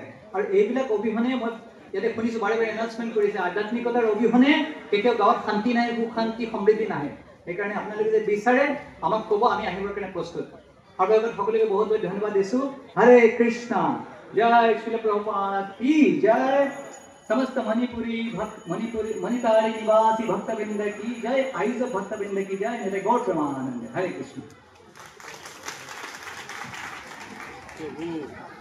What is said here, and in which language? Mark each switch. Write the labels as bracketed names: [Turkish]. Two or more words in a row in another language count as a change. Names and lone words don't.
[Assamese] আৰু এইবিলাক অবিহনে মই ইয়াতে শুনিছোঁ বাৰে বাৰে এনাউন্সমেণ্ট কৰিছে, আধ্যাত্মিকতাৰ অবিহনে কেতিয়াও গাঁৱত শান্তি নাই, সুখ শান্তি সমৃদ্ধি নাহে। সেইকাৰণে আপোনালোকে যদি বিচাৰে আমাক ক'ব, আমি আহিবৰ কাৰণে প্ৰস্তুত। আৰু এবাৰ সকলোকে বহুত বহুত ধন্যবাদ দিছোঁ। [Hindi] हरे कृष्ण, जय श्रील प्रभुपाद की जय, समस्त मणिपुरी निवासी भक्तवृंद की जय, आयुष भक्तवृंद की जय, मेरे गौर प्रमानंद। हरे कृष्ण।